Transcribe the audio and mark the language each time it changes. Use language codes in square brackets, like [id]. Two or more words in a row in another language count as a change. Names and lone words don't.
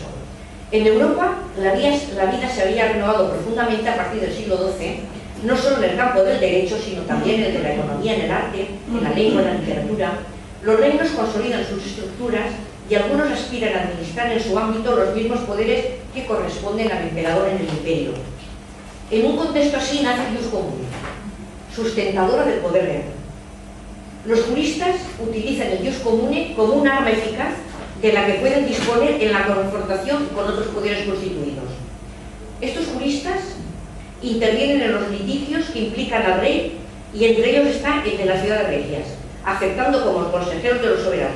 [es] En Europa la vida se había renovado profundamente a partir del siglo XII, no solo en el campo del derecho, sino también en el de la economía, en el arte, en la lengua, en la literatura. Los reinos consolidan sus estructuras y algunos aspiran a administrar en su ámbito los mismos poderes que corresponden al emperador en el imperio. En un contexto así nace el [la] ius comune, [es] sustentadora del poder real. Los juristas utilizan el [la] ius comune [es] como un arma eficaz de la que pueden disponer en la confrontación con otros poderes constituidos. Estos juristas intervienen en los litigios que implican al rey y entre ellos está el de las ciudades regias, aceptando como consejeros de los soberanos.